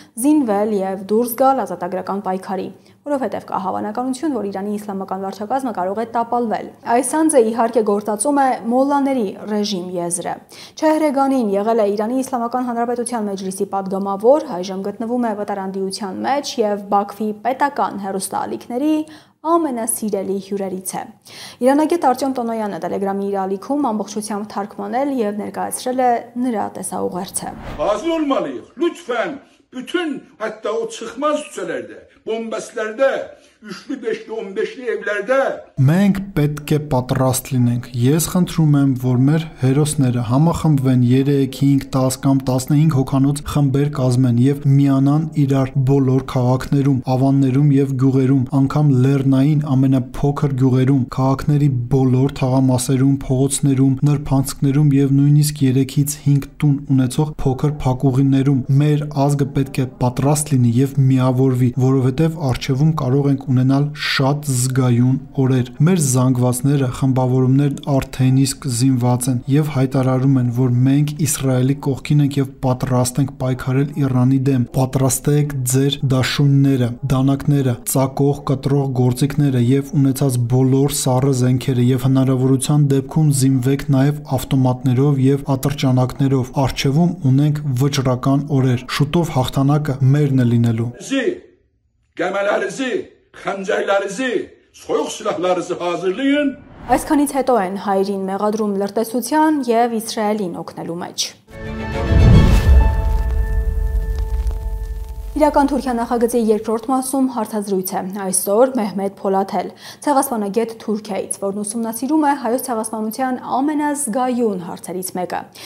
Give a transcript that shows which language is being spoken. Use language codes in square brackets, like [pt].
[hy] զինվել եւ դուրս գալ ազատագրական պայքարի, որովհետեւ կա հավանականություն, որ Իրանի իսլամական վարչակազմը կարող է տապալվել։ Այս անձը իհարկե գործածում է մոլլաների ռեժիմ եզրը։ Չեհրեգանին եղել է Իրանի Իսլամական Հանրապետության մեջլիսի պատգամավոր, այժմ գտնվում է վտարանդիության մեջ եւ Բաքվի պետական հեռուստաալիքների ամենասիրելի հյուրերից է։ Իրանագետ Արտյոմ Տոնոյանը Telegram-ի իր ալիքում ամբողջությամբ թարգմանել եւ ներկայացրել է նրա տեսաուղերձը։ [az] Hazır olmalıyıq. Lütfen bütün hatta o çıkmaz küçelerde, bombeslerde, üçlü, beşli, 15'li evlerde [hy] Մենք պետք է պատրաստ լինենք։ Ես խնդրում եմ, որ մեր հերոսները համախմբվեն 3, 5, 10 կամ 15 հոգանոց խմբեր կազմեն եւ միանան իրար բոլոր քաղաքներում, ավաններում եւ գյուղերում, անգամ լեռնային ամենափոքր գյուղերում, քաղաքների բոլոր թաղամասերում, փողոցներում, նրբանցքներում եւ նույնիսկ 3-ից 5 տուն ունեցող փոքր փակուղիներում մեր ազգը պետք է պատրաստ լինի եւ միավորվի, որովհետեւ արժեվում կարող ենք ունենալ շատ զգայուն օրեր։ Մեր զանգվածները, խմբավորումներն արդեն իսկ զինված են եւ հայտարարում են, որ մենք Իսրայելի կողքին ենք եւ պատրաստ ենք պայքարել Իրանի դեմ։ Պատրաստեք ձեր դաշույնները, դանակները, ծակող, կտրող գործիքները եւ ունեցած բոլոր սառը զենքերը եւ հնարավորության դեպքում զինվեք նաեւ ավտոմատներով եւ ատրճանակներով։ Արժեվում ունենք վճռական օրեր։ Շուտով հաղթանակը մերն է լինելու։ [az] Gəmələrinizi, xəncərlərinizi, soyuq silahlarınızı hazırlayın. [hy] Այսքանից հետո են հայրին մեղադրում լրտեսության եւ Իսրայելին օգնելու մեջ։ Իրական Թուրքիա նախագծի երկրորդ մասում հարցազրույց է։ Այսօր Մեհմեդ Փոլաթել, ցեղասպանագետ Թուրքիայից, որն ուսումնասիրում է հայոց ցեղասպանության ամենազգայուն հարցերից մեկը։